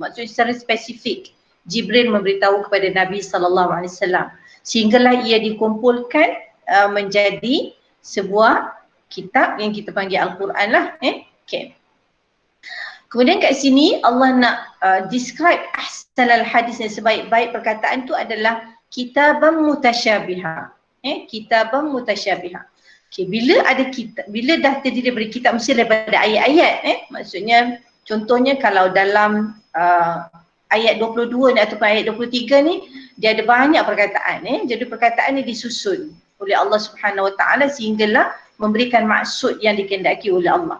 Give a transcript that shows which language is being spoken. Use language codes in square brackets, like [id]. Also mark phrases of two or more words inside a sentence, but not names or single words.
[ms] Maksudnya secara spesifik Jibril memberitahu kepada Nabi SAW sehinggalah ia dikumpulkan menjadi sebuah kitab yang kita panggil Al-Quran lah. Okay. Kemudian kat sini Allah nak describe [ar] أحسن الحديث [ms] yang sebaik-baik perkataan tu adalah [ar] كتابا متشابها. كتابا متشابها. [ms] Okay, bila dah terdiri daripada kitab, mesti daripada ayat-ayat. Maksudnya contohnya kalau dalam ayat 22 ni ataupun ayat 23 ni dia ada banyak perkataan. Jadi perkataan ni disusun oleh Allah [ar] سبحانه وتعالى [ms] sehinggalah memberikan maksud yang dikehendaki oleh Allah.